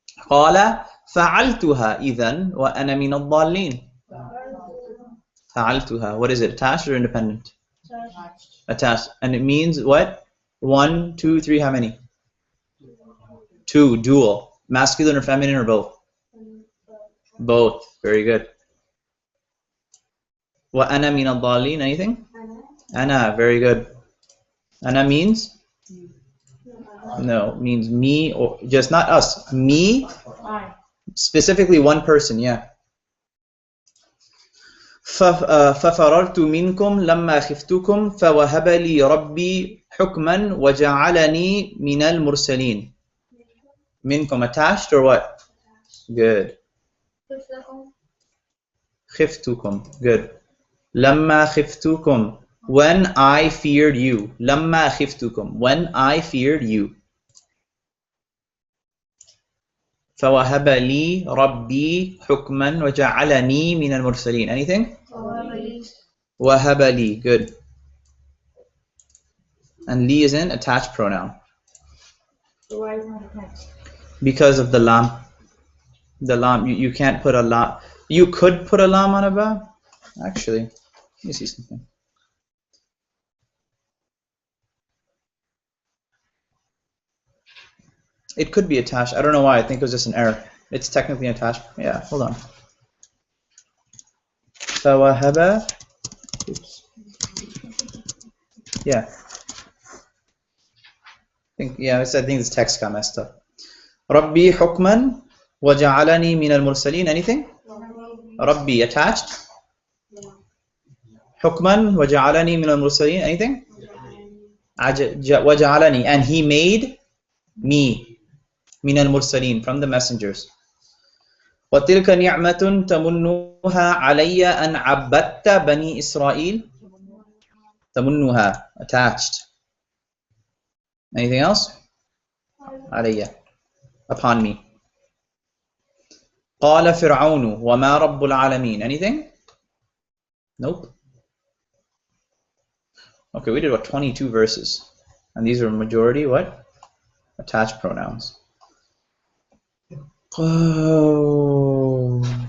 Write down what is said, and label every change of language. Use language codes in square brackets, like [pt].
[ar] قال فعلتها إذن وأنا من الضالين. [en] فعلتها. What is it? Attached or independent? Attached. And it means what? 1, 2, 3. How many? 2. Dual. Masculine or feminine or both? Both. Very good. [ar] وأنا من الضالين. [en] Anything? Ana. Very good. Ana means? No, means me, or just not us. Me, specifically one person, yeah. [ar] فَفَرَرْتُ مِنْكُمْ لَمَّا خِفْتُكُمْ فَوَهَبَ لِي رَبِّي حُكْمًا وَجَعَلَنِي مِنَ الْمُرْسَلِينَ. [en] Minkum, attached or what? Good. [ar] خِفْتُكُمْ. Good. لَمَّا خِفْتُكُمْ. [en] When I feared you. [ar] لَمَّا خِفْتُكُمْ. [en] When I feared you. [ar] فوهب لي ربي حكما وجعلني من المرسلين. [en] Anything? [ar] وهب لي. [en] Good. And li is in attached pronoun. So why is not attached? Because of the lam. The lam, you can't put a lam. You could put a lam on a ba. Actually, let me see something. It could be attached. I don't know why. I think it was just an error. It's technically attached. Yeah, hold on. [ar] فوهب. Oops. [en] Yeah. I think this text got messed up. [ar] ربي حكما وجعلني من المرسلين. [en] Anything? ربي attached. [ar] حكما وجعلني من المرسلين. [en] Anything? وجعلني, and he made me [ar] من المرسلين, [en] from the messengers. [ar] وتلك نعمة تمنها علي أن عبدت بني إسرائيل. [en] تمنها attached. Anything else? علي, upon me. [ar] قال فرعون وما رب العالمين. [en] Anything? Nope. Okay, we did what, 22 verses, and these are majority what? Attached pronouns. Oh.